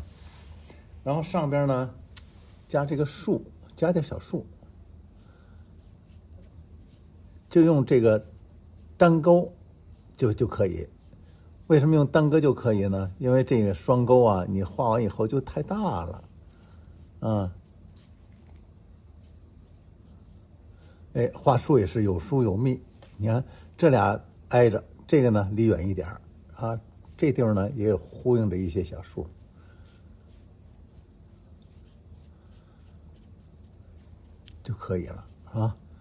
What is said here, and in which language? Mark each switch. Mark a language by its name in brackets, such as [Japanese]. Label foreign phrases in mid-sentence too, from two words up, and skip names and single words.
[Chinese] 然後上邊呢，加這個樹，加點小樹，就用這個單鈎就可以。為什麼用單鈎就可以呢？因為這個雙鈎啊，你畫完以後就太大了啊。哎，畫樹也是有疏有密，你看這俩挨着，這個呢離遠一點啊，這地方呢也有呼應着一些小樹，就可以了啊。